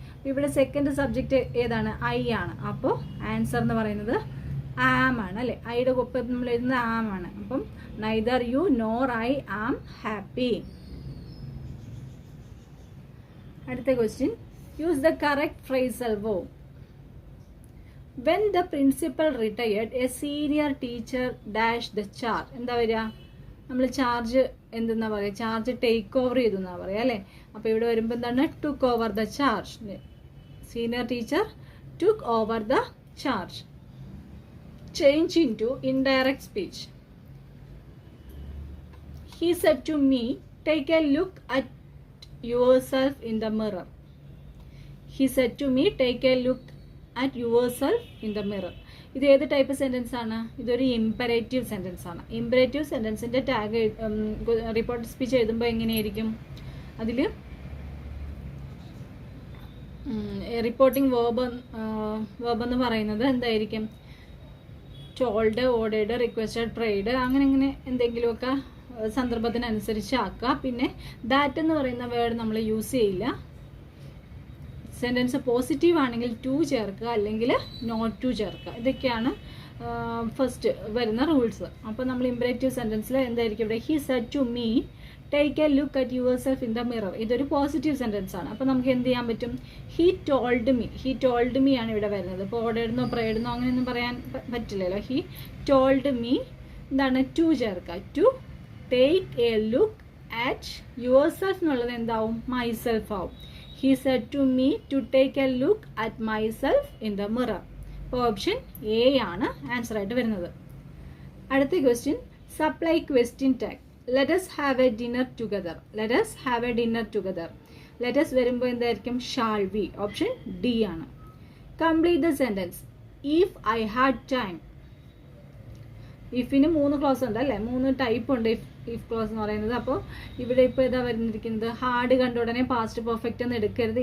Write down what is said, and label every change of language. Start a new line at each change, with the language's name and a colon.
Malayalam: ഇവിടെ second subject ഏതാണ്? I ആണ്. അപ്പോൾ ആൻസർ എന്ന് പറയുന്നത് ആം ആണ് അല്ലേ? ഐയുടെ ഒപ്പം നമ്മൾ എഴുതുന്നത് ആം ആണ്. അപ്പം
English: Neither you nor I am happy.
Malayalam: അടുത്ത
English: Question use the correct phrasal verb. When the principal retired, a senior teacher dashed the charge.
Malayalam: എന്താ വരിക? നമ്മൾ ചാർജ് എന്തെന്നാ പറയുക? ചാർജ് ടേക്ക് ഓവർ ചെയ്തു എന്നാ പറയുക അല്ലേ? അപ്പോൾ ഇവിടെ വരുമ്പോൾ എന്താണ്?
English: Took over the charge. Senior teacher took over the charge. Change into indirect speech. He said to me, take a look at yourself in the mirror. He said to me, take a look at yourself in the mirror.
Malayalam: ഇത് ഏത് type sentence ആണ്? ഇതൊരു imperative sentence ആണ്. Imperative സെൻറ്റൻസിൻ്റെ tag report speech എഴുതുമ്പോൾ എങ്ങനെയായിരിക്കും? അതിൽ reporting verb എന്ന് പറയുന്നത് എന്തായിരിക്കും? ടോൾഡ്, ഓർഡേഡ്, റിക്വസ്റ്റഡ്, പ്രേഡ്, അങ്ങനെ എന്തെങ്കിലുമൊക്കെ സന്ദർഭത്തിനനുസരിച്ച് ആക്കുക. പിന്നെ ദാറ്റ് എന്ന് പറയുന്ന വേർഡ് നമ്മൾ യൂസ് ചെയ്യില്ല. സെൻറ്റൻസ് പോസിറ്റീവ് ആണെങ്കിൽ ടു ചേർക്കുക, അല്ലെങ്കിൽ നോട്ട് ടു ചേർക്കുക. ഇതൊക്കെയാണ് ഫസ്റ്റ് വരുന്ന റൂൾസ്. അപ്പോൾ നമ്മൾ ഇമ്പറേറ്റീവ് സെൻറ്റൻസിൽ എന്തായിരിക്കും ഇവിടെ?
English: He said to me take a look at yourself in the mirror.
Malayalam: ഇതൊരു പോസിറ്റീവ് സെൻറ്റൻസ് ആണ്. അപ്പോൾ നമുക്ക് എന്ത് ചെയ്യാൻ പറ്റും?
English: he told me
Malayalam: ആണ് ഇവിടെ വരുന്നത്. ഇപ്പോൾ ഓർഡേഡെന്നോ പ്രേഡെന്നോ അങ്ങനെയൊന്നും പറയാൻ പറ്റില്ലല്ലോ.
English: he told me
Malayalam: എന്താണ്? ടു ചേർക്കുക.
English: to take a look at yourself
Malayalam: എന്നുള്ളത് എന്താവും?
English: myself
Malayalam: ആവും.
English: He said to me to take a look at myself in the mirror.
Malayalam: അപ്പോൾ ഓപ്ഷൻ എ ആണ് ആൻസർ ആയിട്ട് വരുന്നത്. അടുത്ത question supply question tag.
English: Let us have a dinner together. Let us have a dinner together.
Malayalam: Let us വരുമ്പോൾ എന്തായിരിക്കും?
English: shall we.
Malayalam: Option D ആണ്.
English: Complete the sentence. If I had time.
Malayalam: ഇഫിന് 3 close ഉണ്ട് അല്ലേ? 3 type ഉണ്ട് if close എന്ന് പറയുന്നത്. അപ്പോൾ ഇവിടെ ഇപ്പോൾ ഇതാ വരുന്നിരിക്കുന്നത് ഹാഡ് കണ്ട ഉടനെ പാസ്റ്റ് പെർഫെക്റ്റ് എന്ന് എടുക്കരുത്.